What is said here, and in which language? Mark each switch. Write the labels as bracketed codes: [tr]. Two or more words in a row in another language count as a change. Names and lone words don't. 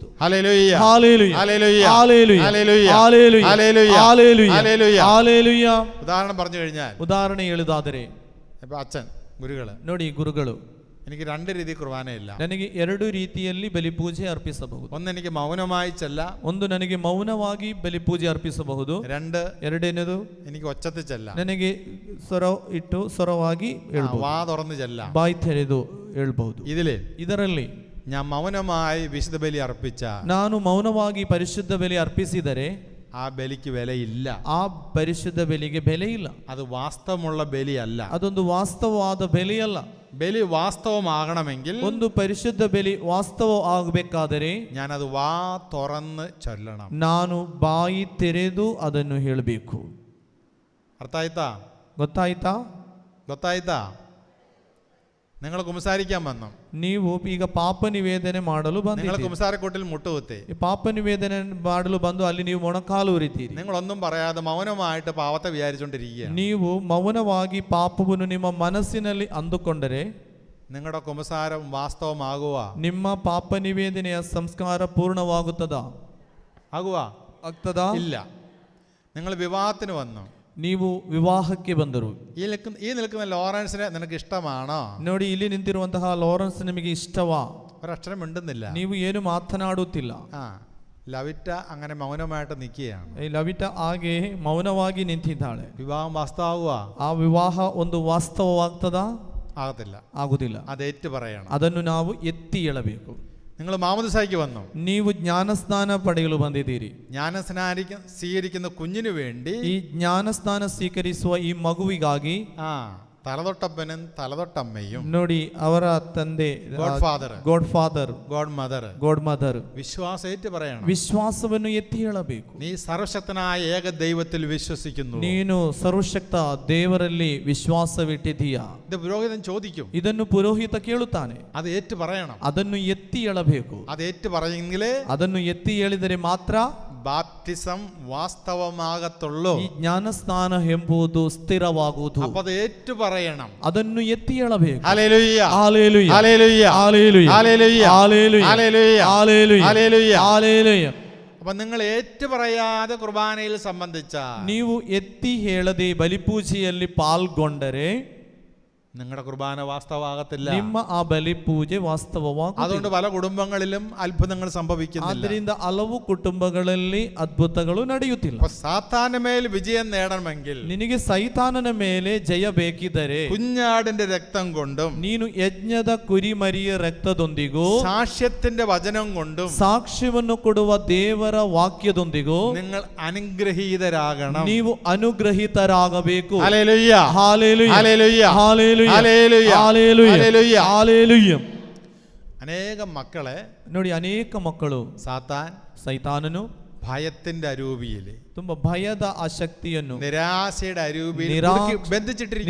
[ml] ഹല്ലേലൂയ, ഹല്ലേലൂയ, ഹല്ലേലൂയ, ഹല്ലേലൂയ, ഹല്ലേലൂയ, ഹല്ലേലൂയ, ഹല്ലേലൂയ, ഹല്ലേലൂയ, ഹല്ലേലൂയ. ഹല്ലേലൂയ. ഉദാഹരണം പറഞ്ഞു കഴിഞ്ഞാൽ, [kn] ಉದಾಹರಣೆ ಹೇಳುವುದಾದರೆ, [ml] ഇപ്പൊ അച്ഛൻ ഗുരുകള്, [kn] ನೋಡಿ, ಗುರುಗಳು, [ml] എനിക്ക് 2 രീതി കുർബാനയില്ല. [kn] ನನಗೆ 2 ರೀತಿಯಲ್ಲಿ ಬಲಿಪೂಜೆ ಅರ್ಪಿಸಬಹುದು. [ml] ഒന്ന് എനിക്ക് മൗനമായി ചെല്ലാം, [kn] ಒಂದು ನನಗೆ ಮೌನವಾಗಿ ಬಲಿಪೂಜೆ ಅರ್ಪಿಸಬಹುದು. [ml] 2 [kn] ಎರಡನೇದು [ml] എനിക്ക് ഒച്ചത്തിൽ ചെല്ലാം, [kn] ನನಗೆ ಸ್ವರ ಇಟ್ಟು ಸ್ವರವಾಗಿ ಹೇಳ್ಬಹುದು, [ml] വാ തുറന്ന് ചെല്ലാം. [kn] ಬಾಯಿ ತೆರೆದು ಹೇಳ್ಬಹುದು. ಇದರಲ್ಲಿ [ml] ഞാൻ മൗനമായി വിശുദ്ധ ബലി അർപ്പിച്ച [kn] ನಾನು ಮೌನವಾಗಿ ಪರಿಶುದ್ಧ ಬಲಿ ಅರ್ಪಿಸಿದರೆ [ml] ആ ബലിക്ക് വിലയില്ല. [kn] ಆ ಪರಿಶುದ್ಧ ಬಲಿಗೆ ಬೆಲೆ ಇಲ್ಲ. [ml] അത് വാസ്തവമുള്ള ബലിയല്ല. [kn] ಅದೊಂದು ವಾಸ್ತವವಾದ ಬೆಲೆಯಲ್ಲ. [ml] ബലി വാസ്തവമാകണമെങ്കിൽ, [kn] ಒಂದು ಪರಿಶುದ್ಧ ಬಲಿ ವಾಸ್ತವ ಆಗಬೇಕಾದರೆ [ml] ഞാനത് വാ തുറന്ന് ചൊല്ലണം. [kn] ನಾನು ಬಾಯಿ ತೆರೆದು ಅದನ್ನು ಹೇಳಬೇಕು. [ml] അർത്ഥായിത്താ? [kn] ಗೊತ್ತಾಯ್ತಾ? ಗೊತ್ತಾಯ್ತಾ? [ml] നിങ്ങൾ കുമ്പസാരിക്കാൻ വന്നു, [kn] ನೀವು ಈಗ ಪಾಪ ನಿವೇದನೆ ಮಾಡಲು [ml] നിങ്ങൾ [kn] ಬಂದಿದ್ದೀರಿ. [ml] കുമ്പസാരക്കൂട്ടിൽ മുട്ടുകുത്തി, [kn] ಈ ಪಾಪ ನಿವೇದನೆ ಮಾಡಲು ಬಂದು ಅಲ್ಲಿ ನೀವು ಮೊಣಕಾಲು ಉರಿತೀರಿ. [ml] നിങ്ങളൊന്നും പറയാതെ മൗനമായിട്ട് പാവത്തെ വിചാരിച്ചുകൊണ്ടിരിക്കുകയാണ്. [kn] ನೀವು ಮೌನವಾಗಿ ಪಾಪವನ್ನು ನಿಮ್ಮ ಮನಸ್ಸಿನಲ್ಲಿ ಅಂದುಕೊಂಡರೆ [ml] നിങ്ങളുടെ കുമ്പസാരം വാസ്തവമാകുക? [kn] ನಿಮ್ಮ ಪಾಪ ನಿವೇದನೆಯ ಸಂಸ್ಕಾರ ಪೂರ್ಣವಾಗುತ್ತದಾ? ಆಗ್ತದಾ? [ml] ഇല്ല. നിങ്ങൾ വിവാഹത്തിന് വന്നു, [kn] ನೀವು ವಿವಾಹಕ್ಕೆ ಬಂದರು. [ml] ഈ നിൽക്കുന്ന ലോറൻസിനെ നിനക്ക് ഇഷ്ടമാണോ? [kn] ನೋಡಿ, ಇಲ್ಲಿ ನಿಂತಿರುವಂತಹ ಲಾರೆನ್ಸ್ ನಿಮಗೆ ಇಷ್ಟವಾ? [ml] ഒരക്ഷരം മിണ്ടുന്നില്ല. [kn] ನೀವು ಏನು ಮಾತನಾಡುತ್ತಿಲ್ಲ. [ml] ലവിറ്റ അങ്ങനെ മൗനമായിട്ട് നിൽക്കുകയാണ്. [kn] ಈ ಲವಿಟ ಹಾಗೆ ಮೌನವಾಗಿ ನಿಂತಿದ್ದಾಳೆ. [ml] വിവാഹം വാസ്തവാകുക? [kn] ಆ ವಿವಾಹ ಒಂದು ವಾಸ್ತವವಾಗ್ತದಾ? [ml] ആകത്തില്ല. [kn] ಆಗುದಿಲ್ಲ. [ml] അത് ഏറ്റു പറയണം. [kn] ಅದನ್ನು ನಾವು ಎತ್ತಿ ಹೇಳಬೇಕು. [ml] നിങ്ങൾ മാമോദിസയ്ക്ക് വന്നു, [kn] ನೀವು ಜ್ಞಾನಸ್ನಾನ ಪಡೆಯಲು ಬಂದಿದ್ದೀರಿ. [ml] ജ്ഞാനസ്നാനം സ്വീകരിക്കുന്ന കുഞ്ഞിനു വേണ്ടി, [kn] ಈ ಜ್ಞಾನಸ್ನಾನ ಸ್ವೀಕರಿಸುವ ಈ ಮಗುವಿಗಾಗಿ [ml] തലതൊട്ടപ്പനും തലതൊട്ടമ്മയും, [kn] ನೋಡಿ, ಅವರ ತಂದೆ [en] God father, God mother [ml] വിശ്വാസം ഏറ്റു പറയണം. [kn] ವಿಶ್ವಾಸವನ್ನು ಎತ್ತಿ ಹೇಳಬೇಕು. [ml] നീ സർവശക്തനായ ഏക ദൈവത്തിൽ വിശ്വസിക്കുന്നു. [kn] ನೀನು ಸರ್ವಶಕ್ತ ದೇವರಲ್ಲಿ ವಿಶ್ವಾಸವಿಟ್ಟಿದ್ದೀಯಾ? [ml] ഇത് പുരോഹിതൻ ചോദിക്കും. [kn] ಇದನ್ನು ಪುರೋಹಿತ ಕೇಳುತ್ತಾನೆ. [ml] അത് ഏറ്റു പറയണം. [kn] ಅದನ್ನು ಎತ್ತಿ ಹೇಳಬೇಕು. [ml] അത് ഏറ്റു പറയെങ്കിലേ [kn] ಅದನ್ನು ಎತ್ತಿ ಹೇಳಿದರೆ ಮಾತ್ರ [ml] ബാപ്റ്റിസം വാസ്തവമാകത്തുള്ളൂ. [kn] ಈ ಜ್ಞಾನಸ್ನಾನ ಎಂಬುದು ಸ್ಥಿರವಾಗುವುದು. [ml] അപ്പോൾ അത് ഏറ്റു പറയണം. [kn] ಅದನ್ನು ಎತ್ತಿ ಹೇಳಬೇಕು. [ml] ഹല്ലേലൂയ, ഹല്ലേലൂയ, ഹല്ലേലൂയ, ഹല്ലേലൂയ, ഹല്ലേലൂയ, ഹല്ലേലൂയ, ഹല്ലേലൂയ, ഹല്ലേലൂയ, ഹല്ലേലൂയ. ഹല്ലേലൂയ. അപ്പൊ നിങ്ങൾ ഏറ്റു പറയാതെ കുർബാനയിൽ സംബന്ധിച്ചാൽ, [kn] ನೀವು ಎತ್ತಿ ಹೇಳದೆ ಬಲಿಪೂಜೆಯಲ್ಲಿ ಪಾಲ್ಗೊಂಡರೆ [ml] നിങ്ങളുടെ കുർബാന വാസ്തവമാകത്തില്ല. [kn] ನಿಮ್ಮ ಆ ಬಲಿಪೂಜೆ ವಾಸ್ತವವಾಗುವುದಿಲ್ಲ. [ml] അതുകൊണ്ട് പല കുടുംബങ്ങളിലും അത്ഭുതങ്ങൾ സംഭവിക്കുന്നില്ല. [kn] ಆದ್ದರಿಂದ ಹಲವು ಕುಟುಂಬಗಳಲ್ಲಿ ಅದ್ಭುತಗಳು ನಡೆಯುತ್ತಿಲ್ಲ. [ml] സാത്താന്റെ മേൽ വിജയം നേടണമെങ്കിൽ, [kn] ನಿನಗೆ ಸೈತಾನನ ಮೇಲೆ ಜಯ ಬೇಕಿದ್ದರೆ, [ml] കുഞ്ഞാടിന്റെ രക്തം കൊണ്ടും [kn] ನೀನು ಯಜ್ಞದ ಕುರಿಮರಿಯ ರಕ್ತದೊಂದಿಗೂ [ml] സാക്ഷ്യത്തിന്റെ വചനം കൊണ്ടും [kn] ಸಾಕ್ಷ್ಯವನ್ನು ಕೊಡುವ ದೇವರ ವಾಕ್ಯದೊಂದಿಗೂ [ml] നിങ്ങൾ അനുഗ്രഹീതരാകണം. [kn] ನೀವು ಅನುಗ್ರಹಿತರಾಗಬೇಕು. [ml] ഹല്ലേലൂയ, ഹല്ലേലൂയ, ഹല്ലേലൂയ, ഹല്ലേലൂയ, ഹല്ലേലൂയ, ഹല്ലേലൂയ, ഹല്ലേലൂയ. ഹല്ലേലൂയ. അനേകം മക്കളെ [kn] ನೋಡಿ, ಅನೇಕ ಮಕ್ಕಳು [ml] സാത്താൻ [kn] ಸೈತಾನನು [ml] ഭയത്തിന്റെ അരൂപിയിൽ, [kn] ತುಂಬಾ ಭಯದ ಆ ಶಕ್ತಿಯನ್ನು, [ml] നിരാശയുടെ അരൂപിയിൽ ബന്ധിച്ചിട്ടിരിക്കുക.